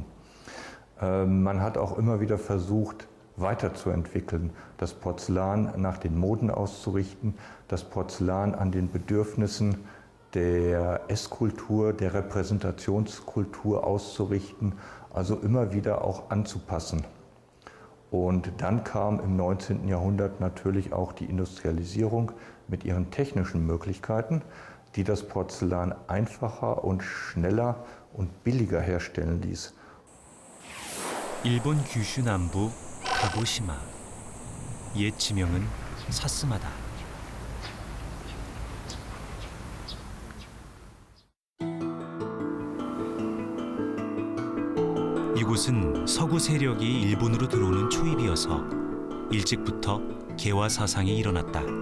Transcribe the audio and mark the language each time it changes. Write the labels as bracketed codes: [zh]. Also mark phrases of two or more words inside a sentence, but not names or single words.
[de] Man hat auch immer wieder versucht, weiterzuentwickeln, das Porzellan nach den Moden auszurichten, das Porzellan an den Bedürfnissen der Esskultur, der Repräsentationskultur auszurichten, also immer wieder auch anzupassen. Und dann kam im 19. Jahrhundert natürlich auch die Industrialisierung mit ihren technischen Möglichkeiten, die das Porzellan einfacher und schneller und billiger herstellen ließ. [ko] 일본 규슈 남부 가고시마. 옛 지명은 사스마다. 이곳은 서구 세력이 일본으로 들어오는 초입이어서 일찍부터 개화 사상이 일어났다.